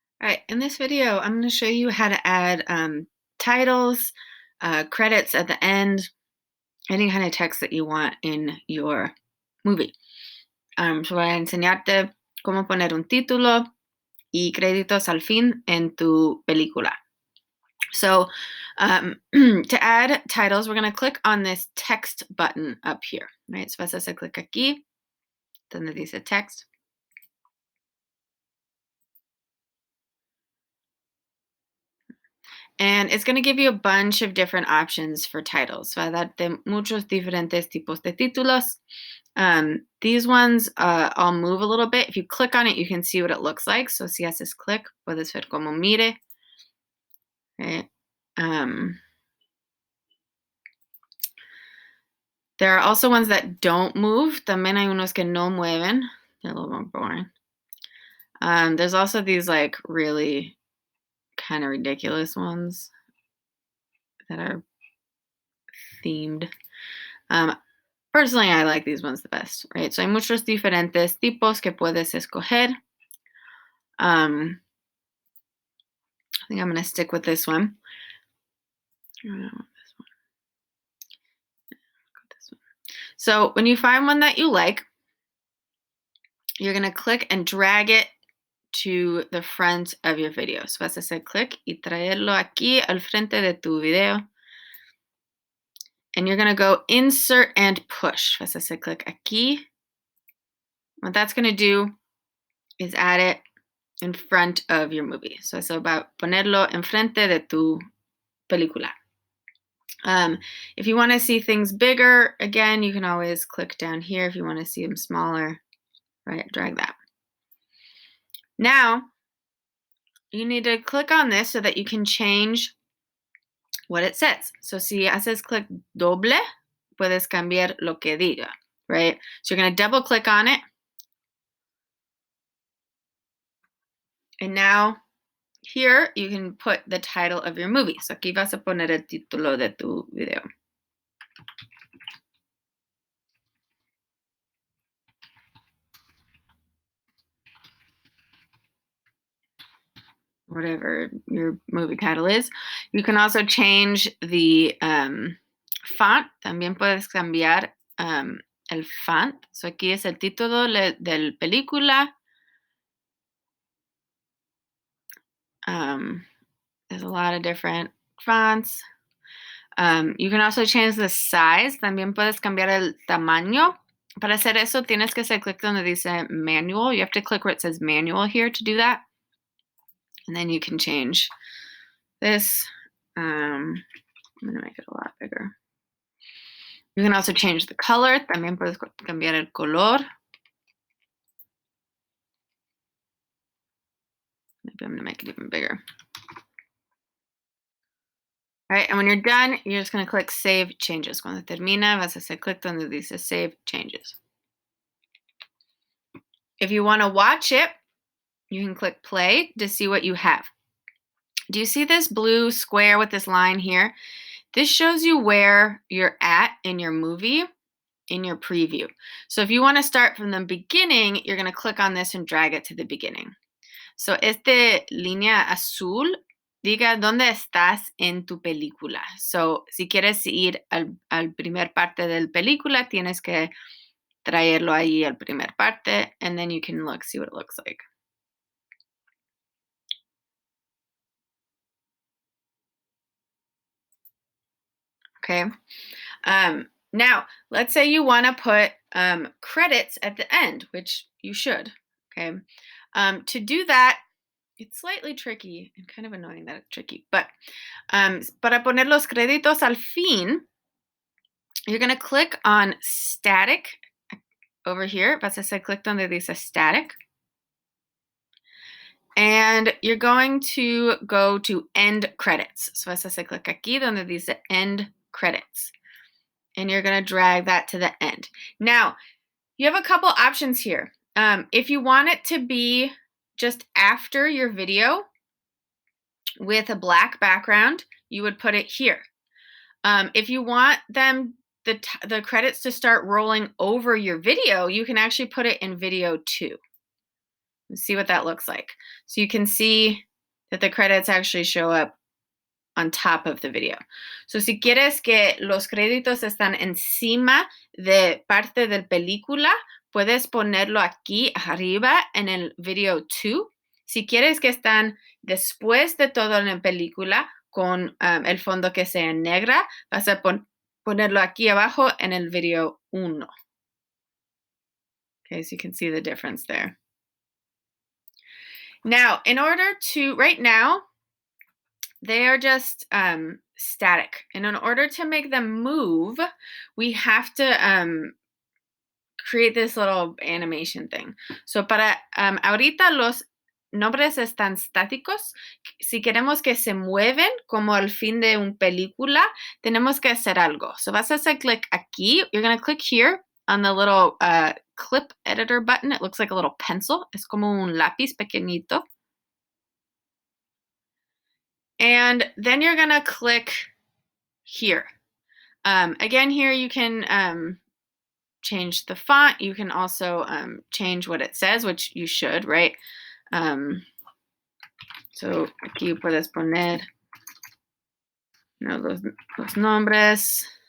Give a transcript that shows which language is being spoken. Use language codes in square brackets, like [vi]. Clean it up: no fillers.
[en] All right, in this video, I'm going to show you how to add titles, credits at the end, any kind of text that you want in your movie. [es] So voy a enseñarte cómo poner un título y créditos al fin en tu película. [en] So to add titles, we're going to click on this text button up here, right? [es] So vas a hacer clic aquí, donde dice text. [en] And it's going to give you a bunch of different options for titles. [es] Va a darte muchos diferentes tipos de títulos. [en] These ones all move a little bit. If you click on it, you can see what it looks like. [es] So si haces clic, puedes ver como mire. [en] Okay. There are also ones that don't move. [es] También hay unos que no mueven. [en] They're a little more boring. There's also these like really kind of ridiculous ones that are themed. Personally, I like these ones the best, right? [es] So hay muchos diferentes tipos que puedes escoger. [en] I think I'm going to stick with this one. So when you find one that you like, you're going to click and drag it to the front of your video. [es] So vas a hacer clic y traerlo aquí al frente de tu video. [en] And you're going to go insert and push. [es] Vas a hacer clic aquí. [en] What that's going to do is add it in front of your movie. So it's about [es] ponerlo enfrente de tu película. [en] If you want to see things bigger, again, you can always click down here. If you want to see them smaller, right, drag that. Now, you need to click on this so that you can change what it says. [es] So si haces clic doble, puedes cambiar lo que diga, right? [en] So you're going to double click on it. And now here you can put the title of your movie. [es] So aquí vas a poner el título de tu video. [en] Whatever your movie title is. You can also change the font. [es] También puedes cambiar el font. So aquí es el título del película. [en] There's a lot of different fonts. You can also change the size. [es] También puedes cambiar el tamaño. Para hacer eso, tienes que hacer clic donde dice manual. [en] You have to click where it says manual here to do that. And then you can change this. I'm going to make it a lot bigger. You can also change the color. [es] También puedes cambiar el color. [en] Maybe I'm going to make it even bigger. All right, and when you're done, you're just going to click Save Changes. [es] Cuando termina, vas a hacer clic donde dice Save Changes. [en] If you want to watch it, you can click Play to see what you have. Do you see this blue square with this line here? This shows you where you're at in your movie, in your preview. So if you want to start from the beginning, you're going to click on this and drag it to the beginning. [es] So esta línea azul diga dónde estás en tu película. So si quieres ir al primer parte del película, tienes que traerlo ahí al primer parte, [en] and then you can see what it looks like. Okay. Now, let's say you want to put credits at the end, which you should. Okay. To do that, it's slightly tricky and kind of annoying that it's tricky, but [es] para poner los créditos al fin, [en] you're going to click on static over here. [es] Vas a hacer clic donde dice static. [en] And you're going to go to end credits. [es] So vas a hacer clic aquí donde dice end credits. [en] And you're going to drag that to the end. Now, you have a couple options here. If you want it to be just after your video with a black background, you would put it here. If you want the credits to start rolling over your video, you can actually put it in video 2. Let's see what that looks like. So you can see that the credits actually show up on top of the video. [es] So si quieres que los créditos están encima de parte del película, puedes ponerlo aquí arriba en el video 2. Si quieres que están después de todo en la película con el fondo que sea negra, vas a ponerlo aquí abajo en el video 1. [en] Okay, so you can see the difference there. Now, in order to, right now, they are just static. And in order to make them move, we have to create this little animation thing. [es] So para ahorita los nombres están estáticos. Si queremos que se mueven como al fin de una película, tenemos que hacer algo. So vas a hacer clic aquí. [en] You're going to click here on the little clip editor button. It looks like a little pencil. [es] Es como un lápiz pequeñito. [en] And then you're going to click here. Again, here you can change the font. You can also change what it says, which you should, right? [es] So aquí puedes poner los nombres.